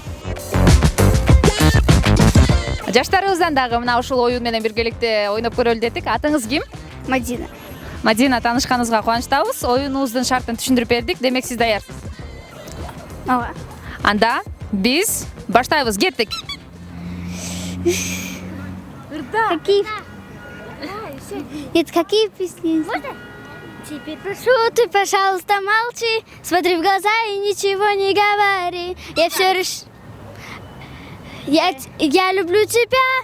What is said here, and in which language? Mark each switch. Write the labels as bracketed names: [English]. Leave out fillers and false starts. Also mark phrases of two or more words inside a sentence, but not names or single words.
[Kyrgyz] Жаштарыбыздан дагы мына ушул оюн менен биргеликте ойноп көрөлү дедик. Атыңыз ким? Мадина. Мадина, таанышканыбызга кубанычтабыз. Оюнубуздун шартын түшүндүрүп бердик. Демек сиз даярсыз. Ооба. Анда биз баштайбыз, кеттик. [Russian] Какие? Нет, какие песни? Теперь прошу, ты, пожалуйста, молчи. Смотри в глаза и ничего не говори. Я все решил. Я люблю тебя.